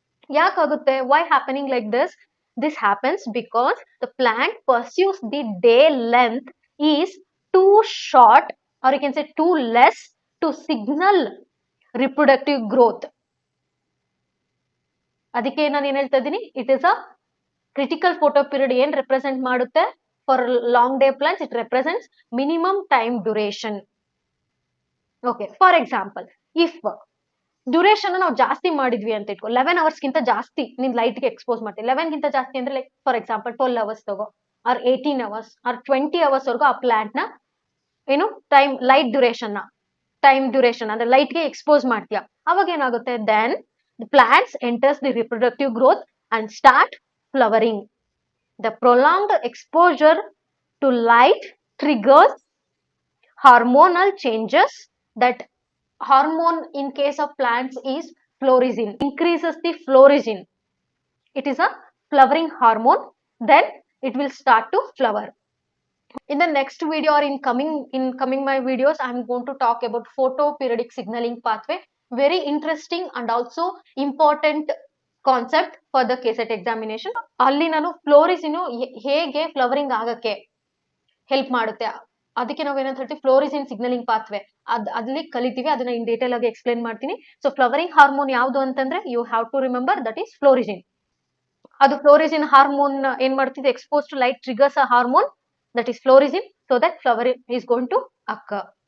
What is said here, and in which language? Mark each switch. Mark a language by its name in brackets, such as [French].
[English] Yakagutte, why happening like this? This happens because the plant pursues the day length is too short, or you can say too less to signal reproductive growth. [Kannada] ಅದಕ್ಕೆ ನಾನು ಏನ್ ಹೇಳ್ತಾ ಇದ್ದೀನಿ, [English] it is a critical photoperiod [Kannada] ಏನ್ represent ಮಾಡುತ್ತೆ [English] For long day plants, it represents minimum time duration. Okay, for example, if duration [Kannada] ನಾವು ಜಾಸ್ತಿ ಮಾಡಿದ್ವಿ ಅಂತ ಇಟ್ಕೊ, 11 ಅವರ್ಸ್ಗಿಂತ ಜಾಸ್ತಿ ನೀನ್ ಲೈಟ್ಗೆ ಎಕ್ಸ್ಪೋಸ್ ಮಾಡ್ತೀವಿ. 11 ಗಿಂತ ಜಾಸ್ತಿ ಅಂದ್ರೆ [English] like for example [Kannada] 12 ಅವರ್ಸ್ ತಗೋ, ಆರ್ 18 ಅವರ್ಸ್ ಆರ್ 20 ಅವರ್ಸ್ ವರೆಗೂ ಆ ಪ್ಲಾಂಟ್ ನ ಏನು ಟೈಮ್ ಲೈಟ್ ಡ್ಯೂರೇಷನ್ ಅಂದ್ರೆ ಲೈಟ್ಗೆ ಎಕ್ಸ್ಪೋಸ್ ಮಾಡ್ತೀಯಾ. ಅವಾಗ ಏನಾಗುತ್ತೆ, [English] Then the plants enters the reproductive growth and start flowering. The prolonged exposure to light triggers hormonal changes. That hormone in case of plants is florizin, increases the florizin. It is a flowering hormone, then it will start to flower. In the next video or in coming my videos, I am going to talk about photoperiodic signaling pathway. Very interesting and also important concept for the KCET examination. [Kannada] ಅಲ್ಲಿ ನಾನು ಫ್ಲೋರಿಸಿನ್ ಹೇಗೆ flowering ಆಗಕ್ಕೆ help ಮಾಡುತ್ತೆ, ಅದಕ್ಕೆ ನಾವು ಏನಂತ ಹೇಳ್ತೀವಿ, ಫ್ಲೋರಿಸಿನ್ signalling pathway, ಅಲ್ಲಿ ಕಲಿತೀವಿ. ಅದನ್ನ ಇನ್ ಡೀಟೇಲ್ ಆಗಿ ಎಕ್ಸ್ಪ್ಲೇನ್ ಮಾಡ್ತೀನಿ. ಸೊ ಫ್ಲವರಿಂಗ್ ಹಾರ್ಮೋನ್ ಯಾವುದು ಅಂತಂದ್ರೆ [English] you have to remember that is [Kannada] ಫ್ಲೋರಿಸಿನ್. ಅದು ಫ್ಲೋರಿಸಿನ್ ಹಾರ್ಮೋನ್ ಏನ್ ಮಾಡ್ತಿದೆ, [English] Expose to light triggers a hormone that is florizin, so that flower is going to occur.